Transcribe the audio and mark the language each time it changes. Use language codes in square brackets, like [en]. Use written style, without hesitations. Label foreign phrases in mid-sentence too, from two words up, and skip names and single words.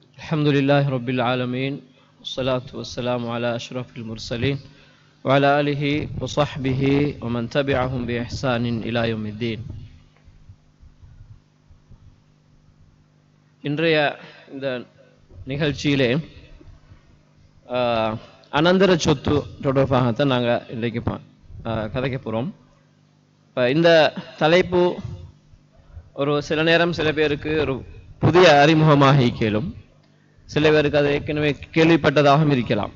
[ar] الحمد لله رب العالمين والصلاة والسلام على أشرف المرسلين وعلى آله وصحبه ومن تبعهم بإحسان إلى يوم الدين. [ta] இன்றைய இந்த நிகழ்ச்சியிலே அனந்தர சொத்து தொடர்பாகத்தான் நாங்கள் இன்றைக்கு கதைக்க போகிறோம். இப்போ இந்த தலைப்பு ஒரு சில நேரம் சில பேருக்கு ஒரு புதிய அறிமுகமாக கேளும், சில பேருக்கு அது ஏற்கனவே கேள்விப்பட்டதாகவும் இருக்கலாம்.